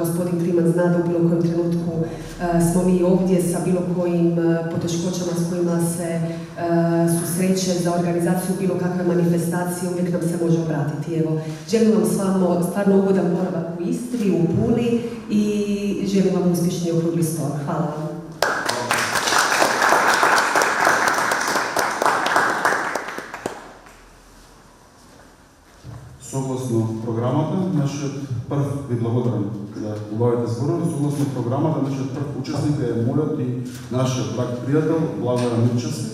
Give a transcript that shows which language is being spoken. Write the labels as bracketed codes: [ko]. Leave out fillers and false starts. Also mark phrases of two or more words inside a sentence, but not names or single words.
[hr] Gospodin Kliman zna da u bilo kojem trenutku smo mi ovdje sa bilo kojim poteškoćama s kojima se susreće za organizaciju bilo kakve manifestacije, uvijek nam se može obratiti. Evo, želim vam stvarno ugodan boravak u Istri, u Puli i želim vam uspješni okrugli stol. Hvala vam. [mk] Согласно програмата, нашиот прв, ви благодарам за убавите зборови, согласно програмата, нашиот прв учесник е мојот и нашиот драг пријател Благој Мирчевски.